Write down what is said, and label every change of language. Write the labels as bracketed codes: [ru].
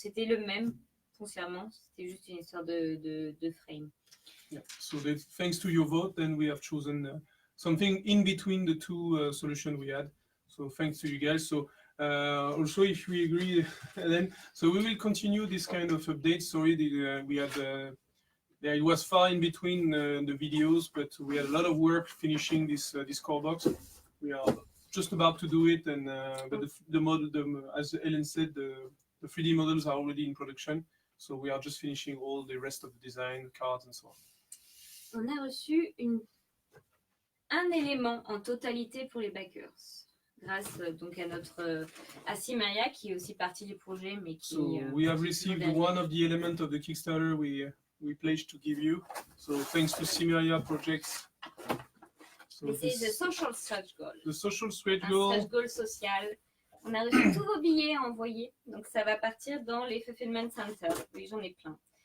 [fr] C'était le même foncièrement, c'était juste une histoire de frame. [en] Yeah. So thanks to your vote, then we have chosen something in between the two solutions we had. So thanks to you guys. So also, if we agree, then so we will continue this kind of update. Sorry, we had. Yeah, it was far in between the videos, but we had a lot of work finishing this core box. We are just about to do it, and but the model, as Ellen said, the 3D models are already in production. So we are just finishing all the rest of the design, cards, and so on. [fr] On a reçu un élément en totalité pour les backers, grâce donc à Simaria qui est aussi partie du projet, mais qui. [en] So we have received one of the elements of the Kickstarter we pledged to give you. So thanks to Simaria Projects. So this is the social stretch goal. The social stretch [fr] Un [en] goal. [fr] stretch goal social. On a reçu tous vos billets à envoyer, donc ça va partir dans les Fulfillment Center. Oui, j'en ai plein.